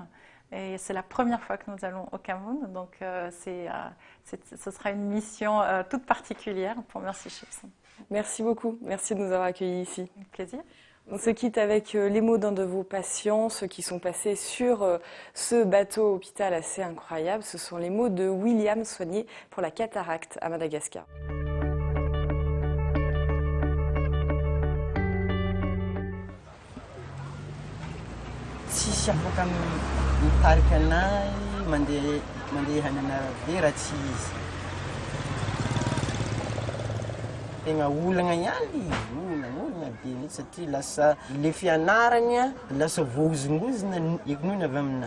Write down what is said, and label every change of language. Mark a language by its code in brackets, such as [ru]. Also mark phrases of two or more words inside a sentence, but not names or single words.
[fr] Et c'est la première fois que nous allons au Cameroun, donc ce sera une mission toute particulière pour Mercy Ships. Merci beaucoup, merci de nous avoir accueillis ici. Avec plaisir. On se quitte avec les mots d'un de vos patients, ceux qui sont passés sur ce bateau hôpital assez incroyable. Ce sont les mots de William, soigné pour la cataracte à Madagascar. [mg] Tsisy afaka mitarika anahy mandeha any an'arabe raha tsy izy. Tegna olagna ihany, olagna be mihitsy satria lasa le fianaragna lasa voahozongozona noho avy aminahy.